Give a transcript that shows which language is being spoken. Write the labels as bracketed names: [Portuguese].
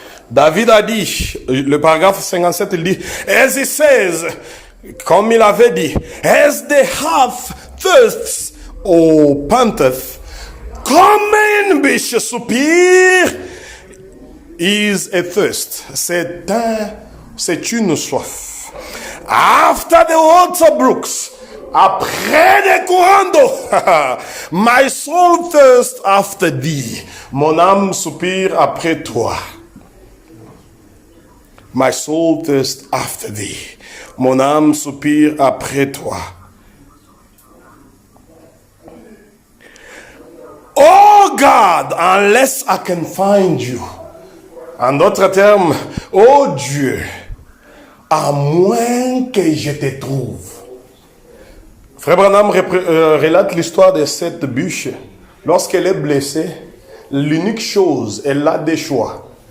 [French] David a dit, le paragraphe 57, il dit, as he says, comme il avait dit, as the heart thirsts or panteth, comme une biche soupire, is a thirst. [English] C'est une soif. After the water brooks, après des courants d'eau, my soul thirsts after thee. [French] Mon âme soupire après toi. [English] My soul thirsts after thee. [French] Mon âme soupire après toi. [English] Oh God, unless I can find you. [French] En d'autres termes, oh Dieu, à moins que je te trouve. Frère Branham relate l'histoire de cette bûche. Lorsqu'elle est blessée, l'unique chose, elle a des choix.